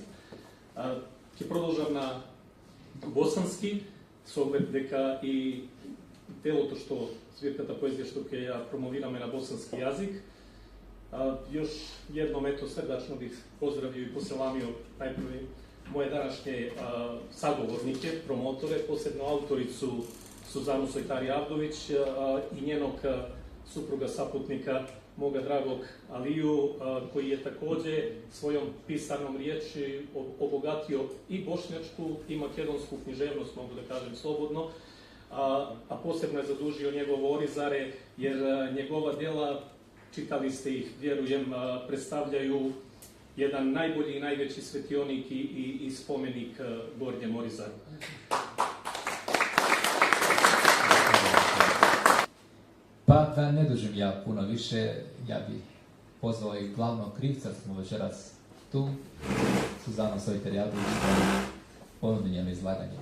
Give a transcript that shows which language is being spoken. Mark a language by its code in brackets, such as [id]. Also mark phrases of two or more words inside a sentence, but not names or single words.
[mk] Ќе продолжам на босански, со оглед дека и делото што збирката поезија што ќе ја промовираме на босански јазик. [bs] Још едном срдачно бих поздравио и поселамио најпрви моје данашње саговорнике, промоторе, посебно авторицу Сузану Сојтари Авдовиќ и нjenog супруга сапутника, мога драгог Алију, кој е такоđe својом писаном ријечи обогатио и бошњачку и македонску книжевност, могу да кажем слободно, а посебно е задужио njegovo Оризаре, jer njegova dela, čitali ste ih, vjerujem, predstavljaju jedan najbolji i najveći svetionik i spomenik Gornjem Orizaru. Pa da ne dužim ja puno više, ja bih pozvao i glavnog krivca, smo večeras tu, Suzanu Soјtari Avdovиć, da ponudi njeno izlaganje.